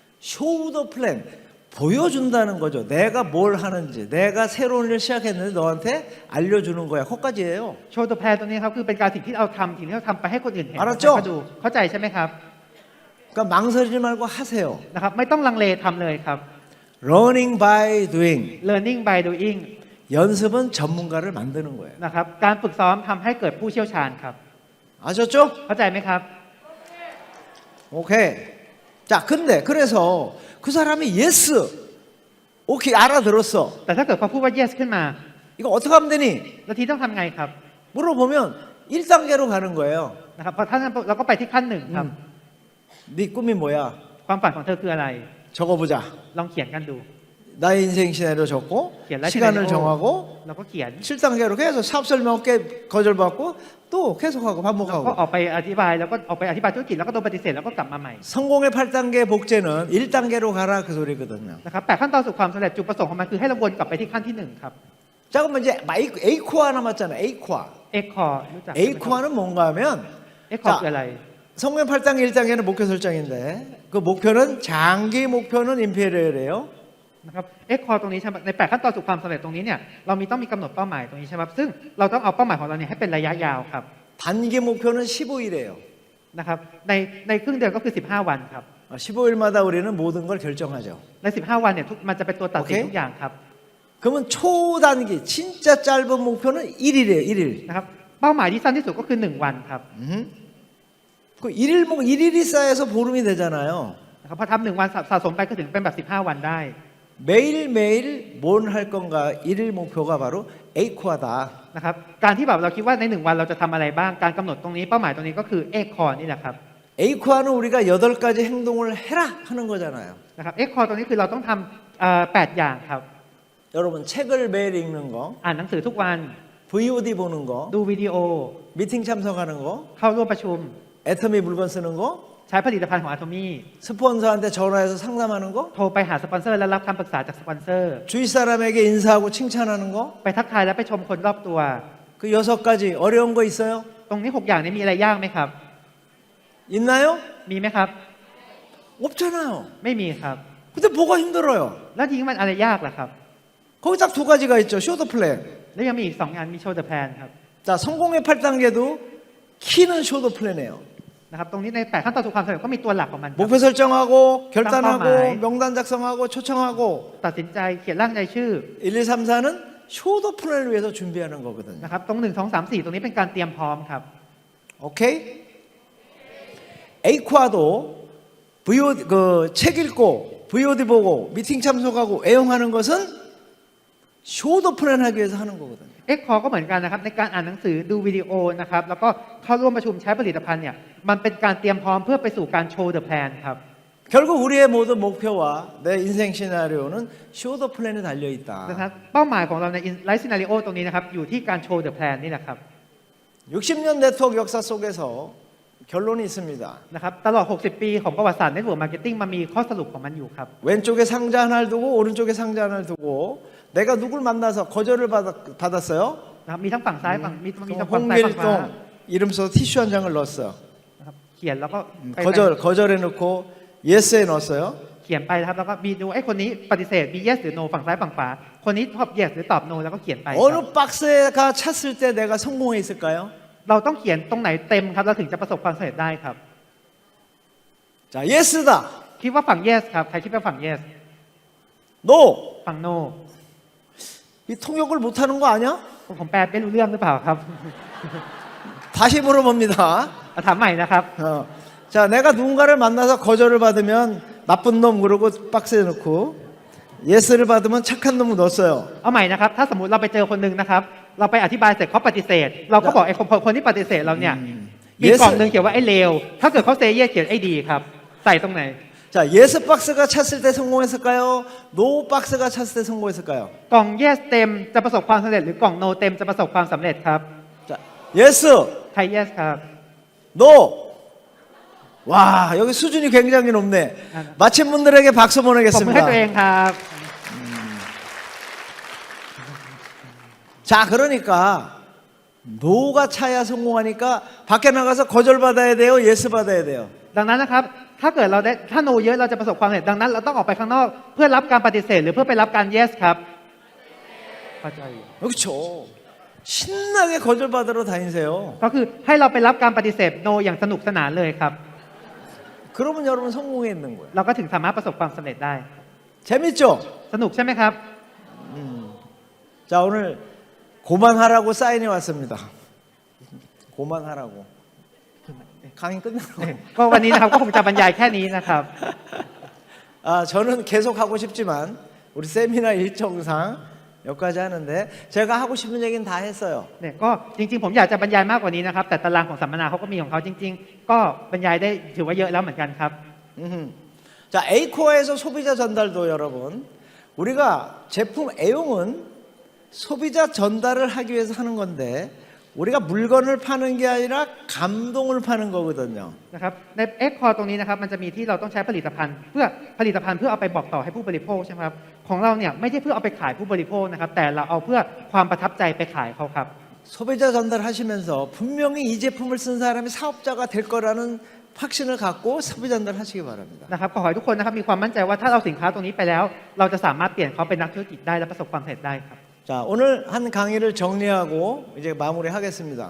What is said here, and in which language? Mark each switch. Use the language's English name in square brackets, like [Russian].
[Korean] 쇼더 플랜 보여준다는 거죠. 내가 뭘 하는지, 내가 새로운 일을 시작했는데 너한테 알려주는 거야. 거기까지예요. [Thai] โชว์ตัวแพรตรงนี้ครับคือเป็นการสิ่งที่เราทำสิ่งที่เราทำไปให้คนอื่นเห็น [Korean] 알았죠? [Thai] ให้เขาดูเข้าใจใช่ไหมครับ [Korean] 그러니까 망설이지 말고 하세요. [Thai] นะครับไม่ต้องลังเลทำเลยครับ [English] Learning by doing. learning by doing [Korean] 연습은 전문가를 만드는 거예요. [Thai] นะครับการฝึกซ้อมทำให้เกิดผู้เชี่ยวชาญครับ [Korean] 아셨죠? [Thai] เข้าใจไหมครับ [Korean] 오케이. 자, 근데 그래서 그 사람이 yes, 오케이 알아들었어. [Thai] แต่ถ้าเกิดเขาพูดว่า yes ขึ้นมา [Korean] 이거 어떻게 하면 되니? [Thai] แล้วทีต้องทำไงครับ [Korean] 물어보면 1단계로 가는 거예요. [Thai] นะครับพอท่านเราก็ไปที่ขั้นหนึ่งครับ [Korean] 네 꿈이 뭐야? [Thai] ความฝันของเธอคืออะไร [Korean] 적어보자. [Thai] ลองเขียนกันดู [Korean] 나의 인생 시나리오 적고 [Thai] ขียน life [Korean] 시간을 [English] scenario [Korean] 정하고 [Thai] เราก็เขียน [Korean] 7단계로 계속 사업 설명 꽤 거절받고 또 계속하고 [Thai] แล้วก็ [Korean] 반복하고 [Thai] ออกไปอธิบายแล้วก็ออกไปอธิบายธุรกิจแล้วก็โดนปฏิเสธแล้วก็กลับมาใหม่ [Korean] 성공의 8단계 복제는 1단계로 가라 그 소리거든요. [Thai] นะครับแต่ขั้นตอนสู่ความสำเร็จจุดประสงค์ของมันคือให้เราวนกลับไปที่ขั้นที่1ครับ [Korean] 자 그러면 이제 A코아 남았잖아요. A코아. [Thai] X core รู้จักใช่ไหมครับ [Korean] A코아는 뭔가 하면 [Thai] X core คืออะไร [Korean] 성공 8단계 1단계는 목표 설정인데 그 목표는 장기 목표는 임페리얼이에요. [Thai] นะครับ X core ตรงนี้ใช่ไหมใน8ขั้นตอนสู่ความสำเร็จตรงนี้เนี่ยเราต้องมีกำหนดเป้าหมายตรงนี้ใช่ไหมครับซึ่งเราต้องเอาเป้าหมายของเราเนี่ยให้เป็นระยะยาวครับ [Korean] 단기 목표는 15일이에요. [Thai] นะครับในครึ่งเดือนก็คือ15วันครับ [Korean] 15일마다 우리는 모든 걸 결정하죠. [Thai] ใน15วันเนี่ยมันจะเป็นตัวตัดสิน โอเค ทุกอย่างครับ [Korean] 그러면 초단기 진짜 짧은 목표는 1일이에요. 1일. [Thai] นะครับเป้าหมายที่สั้นที่สุดก็คือ1วันครับ [Korean] 그 1일이 쌓여서 보름이 되잖아요. [Thai] นะครับพอทำ1วันสะสมไปก็ถึงเป็นแบบ15วันได้ [Korean] 매일매일 뭘 할 건가 1일 목표가 바로 A코아다. [Thai] นะครับการที่แบบเราคิดว่าใน1วันเราจะทำอะไรบ้างการกำหนดตรงนี้เป้าหมายตรงนี้ก็คือ X core นี่แหละครับ [Korean] A코아는 우리가 8가지 행동을 해라 하는 거잖아요. [Thai] นะครับ X core ตรงนี้คือเราต้องทำ8อย่างครับ [Korean] 여러분 책을 매일 읽는 거, [Thai] อ่านหนังสือทุกวัน [Korean] VOD 보는 거, [Thai] ดูวิดีโอ [Korean] 미팅 참석하는 거, [Thai] เข้าร่วมประชุม [Korean] 애터미 물건 쓰는 거, [Thai] ใช้ผลิตภัณฑ์ของ Atomy [Korean] 스폰서한테 전화해서 상담하는 거, [Thai] โทรไปหาสปอนเซอร์และรับคำปรึกษาจากสปอนเซอร์ [Korean] 주위 사람에게 인사하고 칭찬하는 거, [Thai] ไปทักทายและไปชมคนรอบตัว [Korean] 그 6가지 어려운 거 있어요? [Thai] ตรงนี้6อย่างนี้มีอะไรยากไหมครับ [Korean] 있나요? [Thai] มีไหมครับ [Korean] 없잖아요. [Thai] ไม่มีครับ [Korean] 근데 뭐가 힘들어요? [Thai] แล้วทีนี้มันอะไรยากล่ะครับ [Korean] 거기 딱 2가지가 있죠. 쇼더 플랜. [Thai] แล้วยังมีอีก2งานมีโชว์เดอะแพลนครับ [Korean] 자, 성공의 8단계도 키는 쇼더 플랜이에요. [Thai] นะครับตรงนี้ใน8ขั้นตอนสู่ความสำเร็จก็มีตัวหลักของมันครับ [Korean] 목표 설정하고 결단하고 깜깜하이. 명단 작성하고 초청하고 [Thai] ตัดสินใจเขียนร่างรายชื่อ [Korean] 1, 2, 3, 4는 쇼더 플랜을 위해서 준비하는 거거든요. [Thai] นะครับตรง1 2 3 4ตรงนี้เป็นการเตรียมพร้อมครับ [Korean] 오케이? A코아도 VOD 책 읽고 VOD 보고 미팅 참석하고 애용하는 것은 쇼더 플랜 하기 위해서 하는 거거든요. [Thai] X core ก็เหมือนกันนะครับในการอ่านหนังสือดูวิดีโอนะครับแล้วก็เข้าร่วมประชุมใช้ผลิตภัณฑ์เนี่ยมันเป็นการเตรียมพร้อมเพื่อไปสู่การโชว์เดอะแพลนครับ [Korean] 결국 우리의 모든 목표와 내 인생 시나리오는 쇼더 플랜에 달려 [Thai] นะ [Korean] 있다. [Thai] ครับเป้าหมายของเราในไลฟ์ซีนาริโอตรงนี้นะครับอยู่ที่การโชว์เดอะแพลนนี่แหละครับ [Korean] 60년 네트워크 역사 속에서 결론이 있습니다. [Thai] นะครับตลอด 60 ปีของประวัติศาสตร์เน็ตเวิร์กมาร์เก็ตติ้งมันมีข้อสรุปของมันอยู่ครับ [Korean] 왼쪽에 상자 하나를 두고 오른쪽에 상자 하나를 두고 내가 누굴 만나서 거절을 받았어요. [Thai] นะครับมีทั้งฝั่งซ้ายฝั่งมีทั้งฝั่งซ้ายฝั่งขวา [Korean] 홍길동 이름 써서 티슈 한 장을 넣었어요. [Thai] นะครับเขียนแล้วก็ไป [Korean] 거절해 놓고 예스에 넣었어요. [Thai] เขียนไปนะครับแล้วก็มีดูไอ้คนนี้ปฏิเสธมี yes หรือ no ฝั่งซ้ายฝั่งขวาคนนี้ตอบ yes หรือตอบ no แล้วก็เขียนไปครับ [Korean] 어느 박스가 찼을 때 내가 성공했을까요? [Thai] เราต้องเขียนตรงไหนเต็มครับเราถึงจะประสบความสำเร็จได้ครับ [Korean] 자, 예스다. [Thai] คิดว่าฝั่ง yes ครับใครคิดว่าฝั่ง yes [Korean] 노. [Thai] ฝั่ง no [Korean] 이 통역을 못하는 거 아니야? [Thai] ผมแปลไม่รู้เรื่องหรือเปล่าครับ [Korean] 다시 물어봅니다. [Thai] ถามใหม่นะครับ [Korean] 자, 내가 누군가를 만나서 거절을 받으면 나쁜 놈 그러고 박스에 넣고 예스를 받으면 착한 놈 넣었어요. [Thai] เอาใหม่นะครับถ้าสมมุติเราไปเจอคนหนึ่งนะครับเราไปอธิบายเสร็จเขาปฏิเสธ เราก็บอกไอ้คนที่ปฏิเสธเราเนี่ยมี [English] Yes [Thai] กล่องหนึ่งเขียนว่าไอ้เลวถ้าเกิดเขาเซเยสเขียนไอ้ดีครับใส่ตรงไหน [Korean] 자, 예스 박스가 찼을 때 성공했을까요? 노 박스가 찼을 때 성공했을까요? [Thai] กล่อง yes เต็มจะประสบความสำเร็จหรือกล่อง no เต็มจะประสบความสำเร็จครับ [Korean] 자, 예스, [Thai] ใคร yes ครับ [Korean] 노. 와, 여기 수준이 굉장히 높네. 마친 분들에게 박수 [Thai] ผมให้ตัวเอ [Korean] 보내겠습니다. [Thai] งครับ [Korean] 자, 그러니까 노가 차야 성공하니까 밖에 나가서 거절 받아야 돼요. 예스 받아야 돼요. [Thai] ดังนั้นนะครับถ้าเกิดเราได้ถ้า no เยอะเราจะประสบความสำเร็จดังนั้นเราต้องออกไปข้างนอกเพื่อรับการปฏิเสธหรือเพื่อไปรับการ yes ครับเข้าใจ [Korean] 그렇죠. 신나게 거절 받으러 다니세요. [Thai] ก็คือให้เราไปรับการปฏิเสธ no อย่างสนุกสนานเลยครับ [Korean] 그러면 여러분 성공해 있는 거예요. [Thai] เราก็ถึงสามารถประสบความสำเร็จได้ [Korean] 재밌죠? [Thai] สนุกใช่ไหมครับ [Korean] 자, 오늘 고만하라고 사인이 왔습니다. 고만하라고. 강의 끝나고. [Thai] ก็วันนี้นะครับก็คงจะบรรยายแค่นี้นะครับ [Korean] 아, 저는 계속 하고 싶지만 우리 세미나 일정상 여기까지 하는데 제가 하고 싶은 얘기는 다 했어요. [Thai] เนี่ยก็จริงๆผมอยากจะบรรยายมากกว่านี้นะครับแต่ตารางของสัมมนาเขาก็มีของเขาจริง ๆ ก็บรรยายได้ถือว่าเยอะแล้วเหมือนกันครับ [Korean] 자, A코어에서 소비자 전달도 여러분 우리가 제품 애용은 소비자 전달을 하기 위해서 하는 건데 우리가 물건을 파는 게 아니라 감동을 파는 거거든요. [Thai] นะครับใน X Core ตรงนี้นะครับมันจะมีที่เราต้องใช้ผลิตภัณฑ์เพื่อเอาไปบอกต่อให้ผู้บริโภคใช่ไหมครับของเราเนี่ยไม่ใช่เพื่อเอาไปขายผู้บริโภคนะครับแต่เราเอาเพื่อความประทับใจไปขายเขาครับ [Korean] 소비자 전달하시면서 분명히 이 제품을 쓴 사람이 사업자가 될 거라는 확신을 갖고 소비 전달하시기 바랍니다. [Thai] นะครับขอให้ทุกคนนะครับมีความมั่นใจว่าถ้าเราสินค้าตรงนี้ไปแล้ว เราจะสามารถเปลี่ยนเขาเป็นนักธุรกิจได้และประสบความสำเร็จได้ครับ [Korean] 자, 오늘 한 강의를 정리하고 이제 마무리하겠습니다.